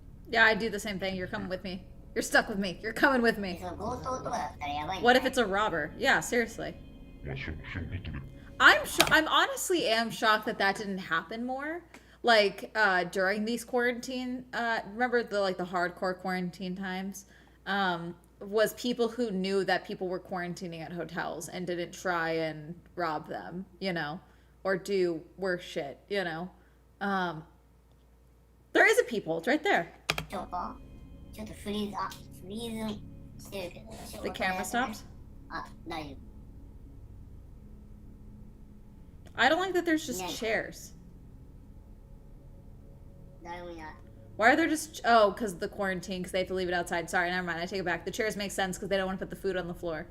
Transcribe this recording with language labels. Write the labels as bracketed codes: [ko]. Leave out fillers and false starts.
[en] Yeah, I do the same thing. You're coming with me. You're stuck with me. You're coming with me. [ja] その強盗とかだったらやばいんじゃ [en] What [ja] ない [en] if it's a robber? Yeah, seriously. [ja] まあ、しょうがないけど。 [en] I'm honestly am shocked that that didn't happen more. Like during these quarantine, remember the hardcore quarantine times? Was people who knew that people were quarantining at hotels and didn't try and rob them, you know, or do worse shit, you know. There is a people. It's right there. [ja] ちょっとフリーズ、フリーズしてるけど。 [en] The camera stopped. [ja] あ、大丈夫。 [en] I don't like that there's just Yeah. chairs. [ja] 誰もいない。 [en] Why are there just... Oh, because of the quarantine, because they have to leave it outside. Sorry, never mind. I take it back. The chairs make sense because they don't want to put the food on the floor.